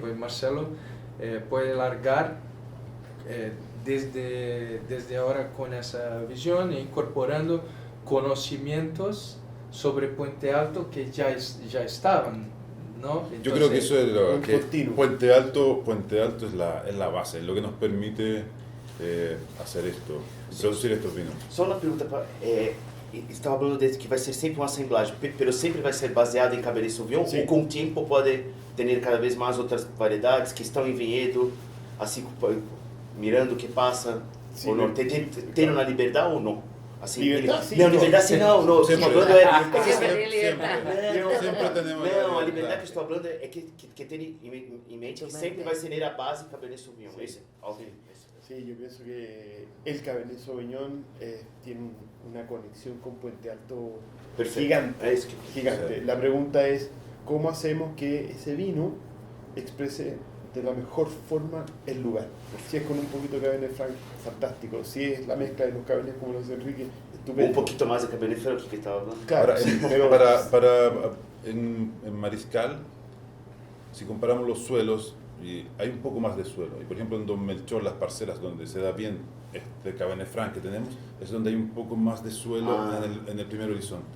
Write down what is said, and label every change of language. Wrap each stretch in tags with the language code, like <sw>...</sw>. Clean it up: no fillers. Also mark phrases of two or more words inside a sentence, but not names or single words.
<es>Y Marcelo puede largar desde ahora con esa visión e incorporando conocimientos sobre Puente Alto que ya estaban, ¿no? Yo creo que eso es lo un que continuo. Puente Alto es la base, es lo que nos permite hacer esto, producir estos vinos.</es> <pt>Só uma pergunta, estava falando de que vai ser sempre uma assemblagem, pero sempre vai ser baseado em Cabernet Sauvignon, Sim. ou com o tempo pode ter cada vez mais outras variedades que estão em vinhedo, assim, mirando o que passa, Sim, ou não, né? tendo na liberdade ou não? Assim, Liberdade, sim, não, então. liberdade sim, não, Sempre. estou falando é</pt> <es>Siempre que tiene libertad. Siempre tenemos</es> <pt>não, a</pt> <es>la</es> <pt>liberdade que estou falando é que ter em mente que sempre vai ser a base Cabernet Sauvignon, Sim. esse, ok.</pt> <es>Sí, yo pienso que el Cabernet Sauvignon tiene una conexión con Puente Alto Perfecto. gigante. Es que- gigante. sí. La pregunta es, ¿cómo hacemos que ese vino exprese de la mejor forma el lugar? Si es con un poquito de Cabernet Franc, fantástico. Si es la mezcla de los Cabernet como los de Enrique, estupendo.</es> <pt>Um pouquinho mais de Cabernet Franc que estava falando.</pt> <es>Claro, Ahora, sí, pero en Mariscal, si comparamos los suelos, hay un poco más de suelo. Y por ejemplo en Don Melchor, las parcelas donde se da bien este Cabernet Franc que tenemos, es donde hay un poco más de suelo en el primer horizonte.</es>